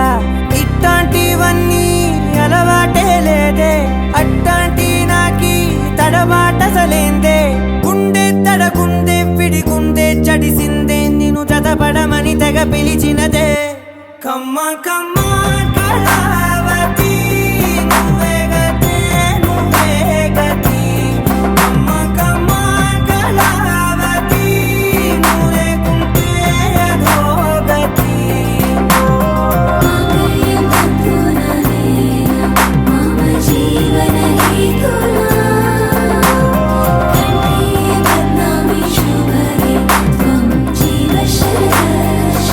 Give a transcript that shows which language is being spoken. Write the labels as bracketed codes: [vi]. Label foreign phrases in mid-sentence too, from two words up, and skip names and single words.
[te] ఇట్లాంటివన్నీ అలవాటే లేదే అట్లాంటి నాకి తడబాటసలేందే గుండె తడగుందే విడిగుందే చడిసిందే నిన్ను చదపడమని తెగ పిలిచినదే కమ్మ కమ్మ కళావతి నువ్వే గతి నువ్వే గతి కమ్మ కమ్మ కళావతి నువ్వు లేకుంటే అదో గతి [sa] मम जीवन हेतुना कण्ठे बध्नामि शुभगे त्वं जीव शरदर्शनम्